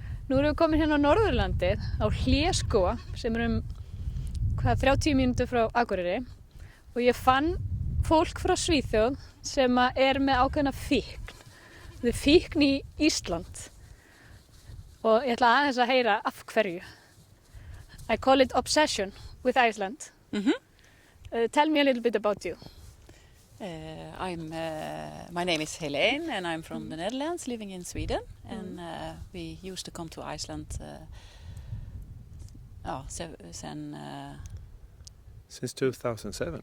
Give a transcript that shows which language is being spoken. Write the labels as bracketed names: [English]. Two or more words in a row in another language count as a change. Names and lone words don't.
[Icelandic] Nú erum við komin hérna á Norðurlandið, á Hleskóga, sem er 30 mínútur frá Akureyri. Og ég fann fólk frá Svíþjóð sem er með ákveðna fíkn. Þetta er fíkn í Ísland. Og ég ætla aðeins að heyra af hverju. [English] I call it obsession with Iceland. Tell me a little bit about you. My name is Heleen and I'm from the Netherlands, living in Sweden. And we used to come to Iceland since 2007.